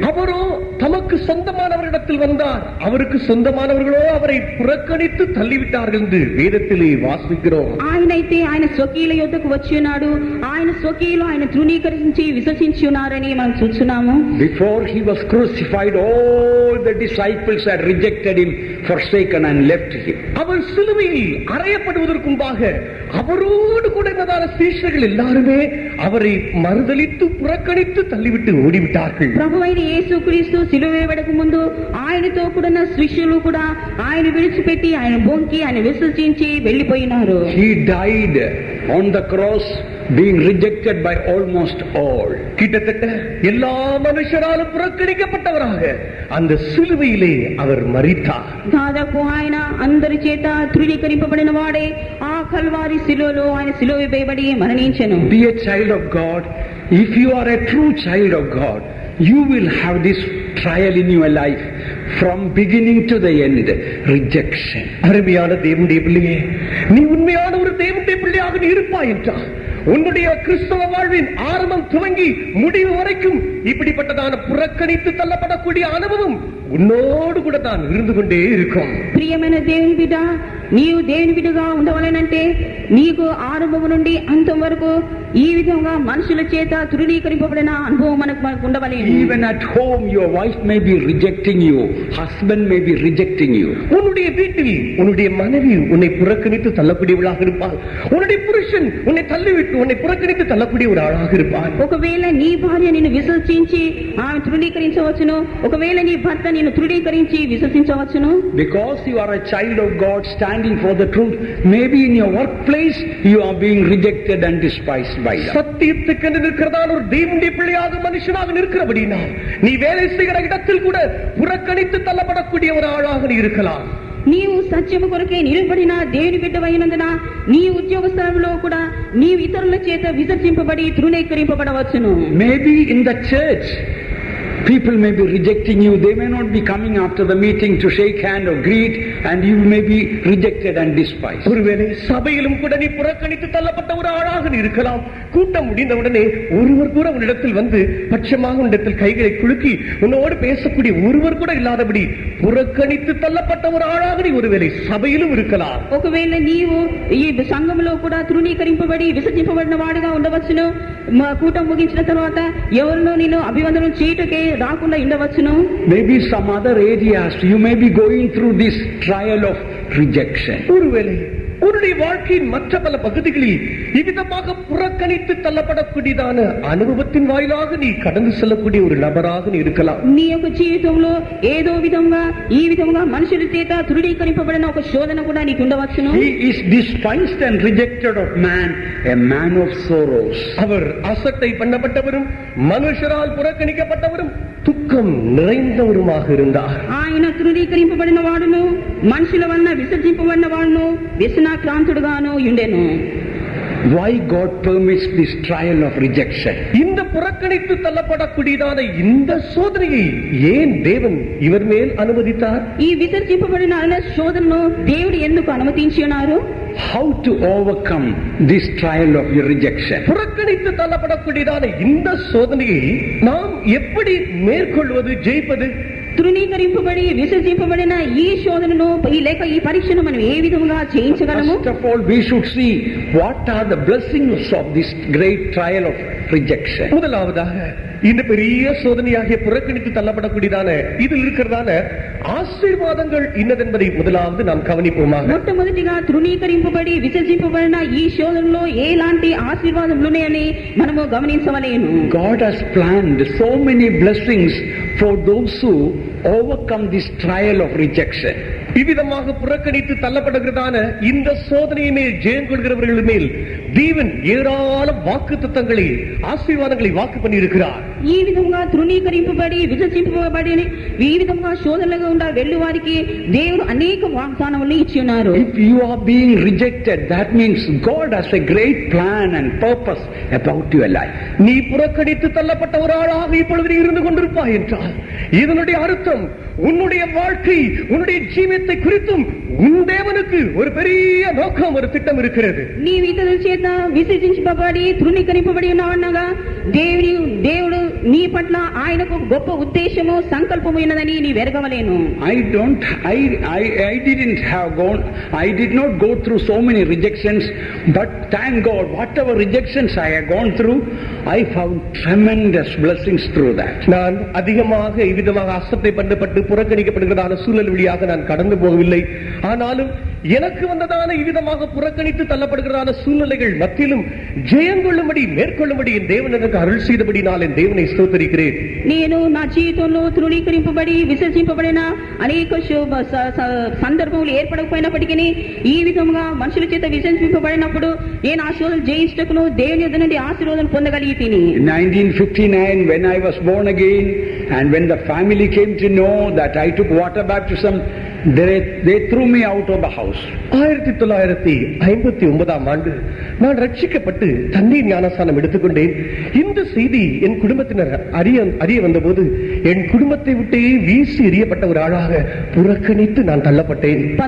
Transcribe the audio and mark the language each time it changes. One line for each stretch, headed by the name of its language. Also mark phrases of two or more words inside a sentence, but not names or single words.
Tamil: அவரோ தமக்கு சொந்தமானவரிடத்தில் வந்தார். அவருக்கு சொந்தமானவர்களோ அவரை புறக்கணித்து தள்ளிவிட்டார்கள் என்று வேதத்திலே வாசிக்கிறோம்.
Telugu: ఆయనైతే ఆయన స్వకీయుల యొద్దకు వచ్చి ఉన్నాడు. ఆయన స్వకీయులు ఆయన తృణీకరించి విసర్జించి ఉన్నారని మనం చూస్తున్నాము.
English: Before he was crucified, all the disciples had rejected him, forsaken and left him.
Tamil: அவர் சிலுவையில் அறையப்படுவதற்கு முன்பாக அவரோடு கூட இருந்ததான சீஷர்கள் எல்லாருமே அவரை மறுதலித்து புறக்கணித்து தள்ளிவிட்டு ஓடிவிட்டார்கள்.
Telugu: ప్రభువైన యేసుక్రీస్తు సిలువ వేయబడక ముందు ఆయనతో కూడా శిష్యులు కూడా ఆయన విడిచిపెట్టి ఆయన బొంకి ఆయన విసర్జించి వెళ్లిపోయినారు.
English: He died on the cross, being rejected by almost all.
Tamil: கிட்டத்தட்ட எல்லா மனுஷராலும் புறக்கணிக்கப்பட்டவராக அந்த சிலுவையிலே அவர் மரித்தார்.
Telugu: దాదాపు ఆయన అందరి చేత తృణీకరింపబడిన వాడే ఆ కల్వారి శిలువలో ఆయన సిలువ వేయబడి మరణించెను.
English: Be a child of God. If you are a true child of God, you will have this trial in your life from beginning to the end. Rejection.
Tamil: அருமையான தேவனுடைய பிள்ளையே, நீ உண்மையான ஒரு தேவனுடைய பிள்ளையாக நீ இருப்பாய் என்றால் உன்னுடைய கிறிஸ்தவ வாழ்வின் ஆரம்பம் துவங்கி முடிவு வரைக்கும் இப்படிப்பட்டதான புறக்கணித்து தள்ளப்படக்கூடிய அனுபவம் உன்னோடு கூட தான் இருந்து கொண்டே இருக்கும்.
Telugu: ప్రియమైన దేవుని బిడ్డ, నీవు దేవుని బిడ్డగా ఉండవలనంటే నీకు ఆరంభం నుండి అంతం వరకు ఈ విధంగా మనుషుల చేత తృణీకరింపబడిన అనుభవం మనకు ఉండవలేను.
English: Even at home your wife may be rejecting you, husband may be rejecting you.
Tamil: உன்னுடைய வீட்டில் உன்னுடைய மனைவி உன்னை புறக்கணித்து தள்ளக்கூடியவளாக இருப்பாள். உன்னுடைய புருஷன் உன்னை தள்ளிவிட்டு உன்னை புறக்கணித்து தள்ளக்கூடிய ஒரு ஆளாக இருப்பாள்.
Telugu: ఒకవేళ నీ భార్య నిన్ను విసర్జించి ఆమె తృణీకరించవచ్చును, ఒకవేళ నీ భర్త నిన్ను తృణీకరించి విసర్జించవచ్చును.
English: Because you are a child of God standing for the truth, maybe in your workplace you are being rejected and despised by them.
Tamil: சத்தியத்துக்கு நிற்கிறதான ஒரு தேவனுடைய பிள்ளையாக மனுஷனாக நிற்கிறபடினா நீ வேலை செய்கிற இடத்தில் கூட புறக்கணித்து தள்ளப்படக்கூடிய ஒரு ஆளாக நீ இருக்கலாம்.
Telugu: నీవు సత్యము కొరకే నిలబడిన దేవుని బిడ్డవైనందున నీ ఉద్యోగ స్థలంలో కూడా నీవు ఇతరుల చేత విసర్జింపబడి తృణీకరింపబడవచ్చును.
English: Maybe in the church people may be rejecting you. They may not be coming after the meeting to shake hand or greet, and you may be rejected and despised.
Tamil: ஒருவேளை சபையிலும் கூட நீ புறக்கணித்து தள்ளப்பட்ட ஒரு ஆளாக நீ இருக்கலாம். கூட்டம் முடிந்தவுடனே ஒருவர் கூட உன்னிடத்தில் வந்து பட்சமாக உன்னிடத்தில் கைகளை குலுக்கி உன்னோடு பேசக்கூடிய ஒருவர் கூட இல்லாதபடி புறக்கணித்து தள்ளப்பட்ட ஒரு ஆளாக நீ ஒருவேளை சபையிலும் இருக்கலாம்.
Telugu: ఒకవేళ నీవు ఈ సంఘంలో కూడా తృణీకరింపబడి విసర్జింపబడిన వాడిగా ఉండవచ్చును. కూటం ముగించిన తర్వాత ఎవరినో నిన్ను అభివందనం చేయుటకే రాకుండా ఉండవచ్చును.
English: Maybe some other areas you may be going through this trial of rejection.
Tamil: ஒருவேளை உன்னுடைய வாழ்க்கையின் மற்ற பல பகுதிகளில் இவ்விதமாக புறக்கணித்து தள்ளப்படக்கூடியதான அனுபவத்தின் வாயிலாக நீ கடந்து செல்லக்கூடிய ஒரு நபராக நீ இருக்கலாம்.
Telugu: నీ యొక్క జీవితంలో ఏదో విధంగా ఈ విధంగా మనుషుల చేత తృణీకరింపబడిన ఒక శోధన కూడా నీకు ఉండవచ్చును.
English: He is despised and rejected of man, a man of sorrows.
Tamil: அவர் அசட்டை பண்ணப்பட்டவரும் மனுஷரால் புறக்கணிக்கப்பட்டவரும் துக்கம் நிறைந்தவருமாக இருந்தார்.
Telugu: ఆయన తృణీకరింపబడిన వాడును, మనుషుల వలన విసర్జింపబడిన వాడును, వ్యసనాక్రాంతుడుగాను ఉండెను.
English: Why God permits this trial of rejection?
Tamil: இந்த புறக்கணித்து தள்ளப்படக்கூடியதான இந்த சோதனையை ஏன் தேவன் இவர் மேல் அனுமதித்தார்?
Telugu: ఈ విసర్జింపబడిన శోధనను దేవుడు ఎందుకు అనుమతించి ఉన్నారు?
English: How to overcome this trial of your rejection?
Tamil: புறக்கணித்து தள்ளப்படக்கூடியதான இந்த சோதனையை நாம் எப்படி மேற்கொள்வது, ஜெயிப்பது?
Telugu: తృణీకరింపబడి విసర్జింపబడిన ఈ శోధనను లేక ఈ పరీక్షను మనం ఏ విధంగా జయించగలము?
English: First of all, we should see what are the blessings of this great trial of rejection.
Tamil: முதலாவதாக இந்த பெரிய சோதனையாகிய புறக்கணித்து தள்ளப்படக்கூடியதான இதில் இருக்கிறதான ஆசீர்வாதங்கள் இன்னதென்பதை முதலாவது நாம் கவனிப்போமாக.
Telugu: మొట్టమొదటిగా తృణీకరింపబడి విసర్జింపబడిన ఈ శోధనలో ఎలాంటి ఆశీర్వాదములు ఉన్నాయని మనము గమనించవలెను.
English: God has planned so many blessings for those who overcome this trial of rejection.
Tamil: இவ்விதமாக புறக்கணித்து தள்ளப்படுகிறதான இந்த சோதனையை மேல் ஜெயம் கொள்கிறவர்கள் மேல் தேவன் ஏராளம் வாக்குத்தத்தங்களை, ஆசீர்வாதங்களை வாக்கு பண்ணி இருக்கிறார்.
Telugu: ఈ విధంగా తృణీకరింపబడి విసర్జింపబడి ఈ విధంగా శోధనలుగా ఉండ వెళ్ళు వారికి దేవుడు అనేక వాగ్దానములను ఇచ్చి ఉన్నారు.
English: If you are being rejected, that means God has a great plan and purpose about your life.
Tamil: நீ புறக்கணித்து தள்ளப்பட்ட ஒரு ஆளாக இப்பொழுது இருந்து கொண்டிருப்பாய் என்றால் இதனுடைய அர்த்தம் உன்னுடைய வாழ்க்கை, உன்னுடைய ஜீவியத்தை குறித்தும் உன் தேவனுக்கு ஒரு பெரிய நோக்கம், ஒரு திட்டம் இருக்கிறது.
Telugu: నీ ఇతరుల చేత విసర్జించబడి తృణీకరింపబడి ఉన్నావనగా దేవుడు నీ పట్ల ఆయనకు గొప్ప ఉద్దేశము, సంకల్పము ఉన్నదని నీ వెరగవలేను.
English: I did not go through so many rejections, but thank God, whatever rejections I have gone through, I found tremendous blessings through that.
Tamil: நான் அதிகமாக இவ்விதமாக அசட்டை பண்ணப்பட்டு புறக்கணிக்கப்படுகிறதான சூழல் வழியாக நான் கடந்து போகவில்லை. ஆனாலும் எனக்கு வந்ததான இவ்விதமாக புறக்கணித்து தள்ளப்படுகிறதான சூழ்நிலைகள் மத்தியிலும் ஜெயங்கொள்ளும்படி, மேற்கொள்ளும்படி என் தேவன் எனக்கு அருள் செய்தபடி நான் என் தேவனை ஸ்தோத்திரிக்கிறேன்.
Telugu: నేను నా జీవితంలో తృణీకరింపబడి విసర్జింపబడిన అనేక సందర్భములు ఏర్పడకపోయినప్పటికీ ఈ విధంగా మనుషుల చేత విసర్జింపబడినప్పుడు నేను ఆ శోధనలు జయించుటకును దేవుని యొద్ద నుండి ఆశీర్వాదం పొందగలిగితిని.
English: In 1959, when I was born again, and when the family came to know that I took water baptism, they threw me out of the house.
Tamil: 1959 ஆண்டு நான் ரட்சிக்கப்பட்டு தண்ணீர் ஞானஸ்நானம் எடுத்துக்கொண்டேன். இந்த செய்தி என் குடும்பத்தினர் அறிய வந்தபோது என் குடும்பத்தை விட்டே வீசி எறியப்பட்ட ஒரு ஆளாக புறக்கணித்து நான் தள்ளப்பட்டேன்.